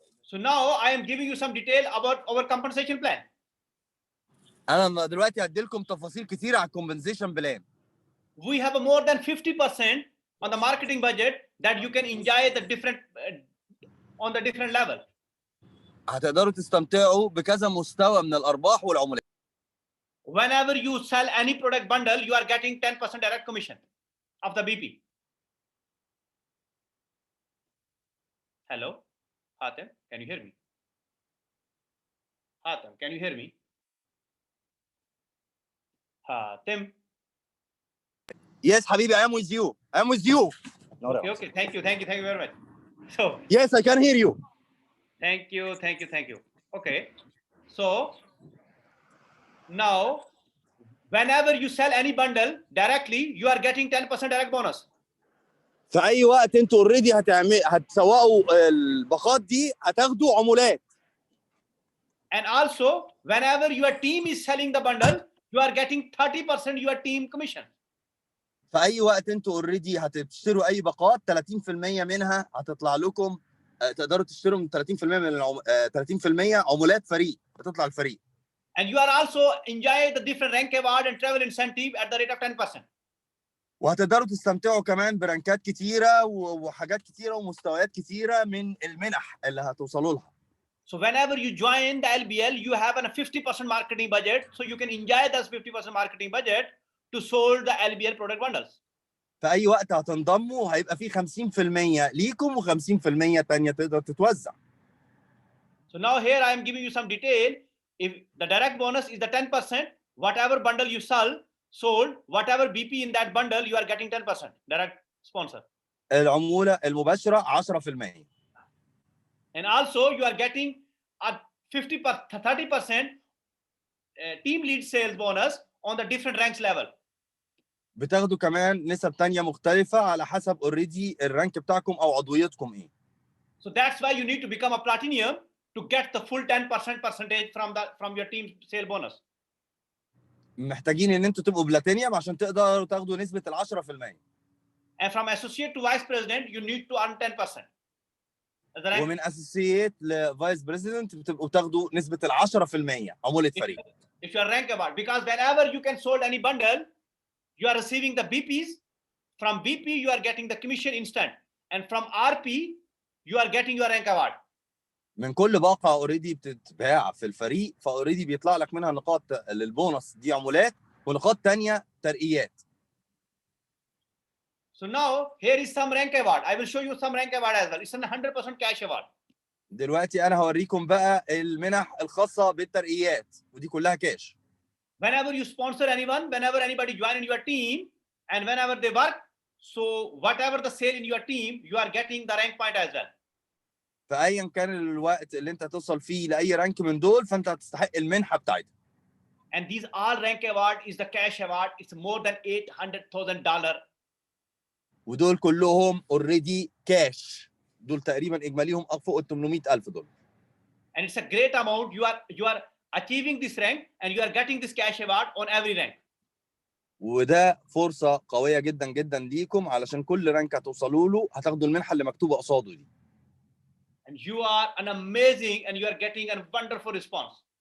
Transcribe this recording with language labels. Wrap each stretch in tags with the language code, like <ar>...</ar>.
<en>So now I am giving you some detail about our compensation plan.</en> <ar>انا دلوقتي هدي لكم تفاصيل كتيره على الكومبنسيشن بلان.</ar> <en>We have a more than 50% on the marketing budget that you can enjoy the different on the different level.</en> <ar>هتقدروا تستمتعوا بكذا مستوى من الارباح والعمولات.</ar> <en>Whenever you sell any product bundle, you are getting 10% direct commission of the BP. Hello, Hatem, can you hear me? Hatem, can you hear me? Hatem. Yes, حبيبي, I am with you. I am with you. Okay, thank you very much. So yes, I can hear you. Thank you. Okay, so now whenever you sell any bundle directly, you are getting 10% direct bonus.</en> <ar>في اي وقت انتوا اوريدي هتسوقوا الباقات دي هتاخدوا عمولات.</ar> <en>And also whenever your team is selling the bundle, you are getting 30% your team commission.</en> <ar>في اي وقت انتوا اوريدي هتشتروا اي باقات 30% منها هتطلع لكم، تقدروا تشتروا من 30% من 30% عمولات فريق هتطلع الفريق.</ar> <en>And you are also enjoy the different rank award and travel incentive at the rate of 10%.</en> <ar>وهتقدروا تستمتعوا كمان برانكات كتيره وحاجات كتيره ومستويات كتيره من المنح اللي هتوصلوا لها.</ar> <en>So whenever you join the LBL, you have a 50% marketing budget, so you can enjoy this 50% marketing budget to sold the LBL product bundles.</en> <ar>في اي وقت هتنضموا هيبقى في 50% ليكم و50% تانية تقدر تتوزع.</ar> <en>So now here I am giving you some detail. If the direct bonus is the 10%, whatever bundle you sold, whatever BP in that bundle, you are getting 10% direct sponsor.</en> <ar>العمولة المباشرة 10%.</ar> <en>And also you are getting a 30% team lead sales bonus on the different ranks level.</en> <ar>بتاخدوا كمان نسب تانية مختلفة على حسب اوريدي الرانك بتاعكم او عضويتكم ايه.</ar> <en>So that's why you need to become a platinum to get the full 10% percentage from your team sale bonus.</en> <ar>محتاجين ان انتوا تبقوا بلاتينيوم عشان تقدروا تاخدوا نسبة 10%.</ar> <en>And from associate to vice president, you need to earn 10%.</en> <ar>ومن اسوسييت لفايس بريزيدنت بتبقوا تاخدوا نسبة 10% عمولة فريق.</ar> <en>If you are rank award, because whenever you can sold any bundle, you are receiving the BPs. From BP, you are getting the commission instant. And from RP, you are getting your rank award.</en> <ar>من كل باقة اوريدي بتتباع في الفريق فاوريدي بيطلع لك منها نقاط للبونص دي عمولات ونقاط تانية ترقيات.</ar> <en>So now here is some rank award. I will show you some rank award as well. It's a 100% cash award.</en> <ar>دلوقتي انا هوريكم بقى المنح الخاصة بالترقيات ودي كلها كاش.</ar> <en>Whenever you sponsor anyone, whenever anybody join in your team, and whenever they work, so whatever the sale in your team, you are getting the rank point as well.</en> <ar>فايا كان الوقت اللي انت توصل فيه لاي رانك من دول فانت هتستحق المنحه بتاعتها.</ar> <en>And these all rank award is the cash award. It's more than $800,000.</en> <ar>ودول كلهم اوريدي كاش. دول تقريبا اجماليهم فوق ال $800,000.</ar> <en>And it's a great amount. You are achieving this rank and you are getting this cash award on every rank.</en> <ar>وده فرصه قويه جدا جدا ليكم علشان كل رانك هتوصلوا له هتاخدوا المنحه اللي مكتوبه قصاده دي.</ar> <en>and you are an amazing and you are getting a wonderful response.</en>